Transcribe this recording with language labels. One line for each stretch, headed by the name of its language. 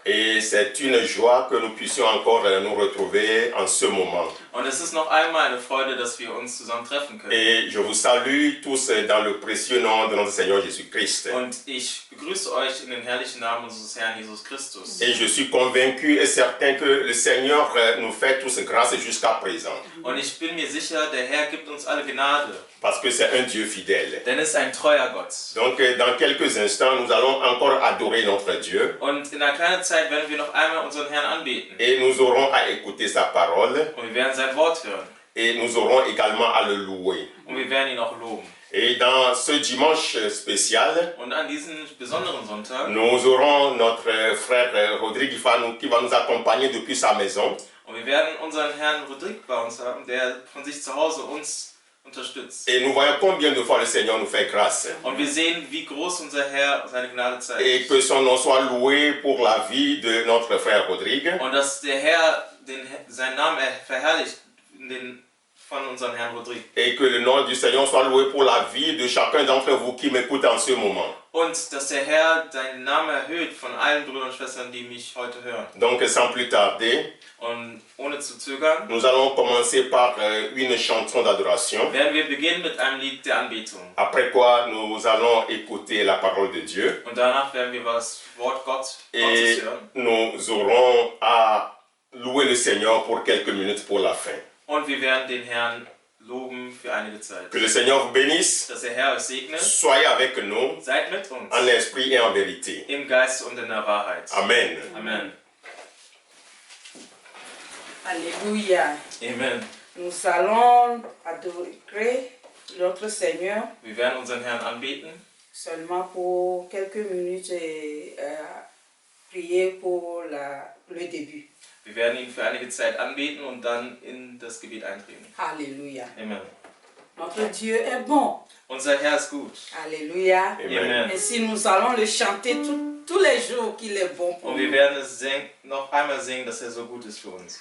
French: Et c'est une joie que nous puissions encore nous retrouver en ce moment.
German: Und es ist noch einmal eine Freude, dass wir uns zusammen treffen können.
French: Et je vous salue tous dans le précieux nom de notre Seigneur Jésus-Christ.
German: Und ich begrüße euch in den herrlichen Namen unseres Herrn Jesus Christus.
French: Et je suis convaincu et certain que le Seigneur nous fait tous grâce jusqu'à présent.
German: Und ich bin mir sicher, der Herr gibt uns alle Gnade.
French: Parce que c'est un Dieu fidèle.
German: Denn er ist ein treuer Gott.
French: Donc dans quelques instants, nous allons encore adorer notre Dieu.
German: Und in einer kleinen Zeit werden wir noch einmal unseren Herrn anbeten.
French: Et nous aurons à écouter sa parole.
German: Und wir werden sein Wort hören.
French: Et nous aurons également à le louer.
German: Und wir werden ihn auch loben.
French: Et dans ce dimanche spécial,
German: Und an diesem besonderen Sonntag,
French: nous aurons notre frère Rodrigue qui va nous accompagner depuis sa maison.
German: und wir werden unseren Herrn Rodrigue bei uns haben, der von sich zu Hause uns unterstützt.
French: Et nous voyons combien de fois le Seigneur nous fait grâce.
German: Und wir sehen, wie groß unser Herr seine Gnade zeigt.
French: Et que son nom soit loué pour la vie de notre frère Rodrigue.
German: Und dass der Herr seinen Namen verherrlicht von unserem Herrn Rodrigue.
French: Et que le nom du Seigneur soit loué pour la vie de chacun d'entre vous qui m'écoute en ce moment.
German: Und dass der Herr seinen Namen erhöht von allen Brüdern und Schwestern, die mich heute hören.
French: Donc sans plus tarder,
German: Und ohne zu zögern,
French: nous allons commencer par une chanson d'adoration.
German: werden wir beginnen mit einem Lied der Anbetung.
French: Après quoi, nous allons écouter la parole de Dieu.
German: Und danach werden wir das Wort Gottes
French: Et
German: hören.
French: nous aurons à louer le Seigneur pour quelques minutes pour la fin.
German: Und wir werden den Herrn loben für einige Zeit.
French: Que le Seigneur vous bénisse.
German: Dass der Herr euch segne.
French: Soyez avec nous
German: Seid mit uns.
French: en esprit et en vérité.
German: Im Geist und in der Wahrheit.
French: Amen.
German: Amen.
French: Alléluia.
German: Amen.
French: Nous allons adorer notre Seigneur
German: Wir werden unseren Herrn anbeten.
French: seulement pour quelques minutes et prier pour le début.
German: Wir werden ihn für einige Zeit anbeten und dann in das Gebet eintreten.
French: Alléluia.
German: Amen.
French: Notre Dieu est bon.
German: Unser Herr ist gut.
French: Alléluia.
German: Amen.
French: Et si nous allons le chanter tous les jours qu'il est bon pour
German: Und
French: nous.
German: wir werden es noch einmal singen, dass er so gut ist für uns.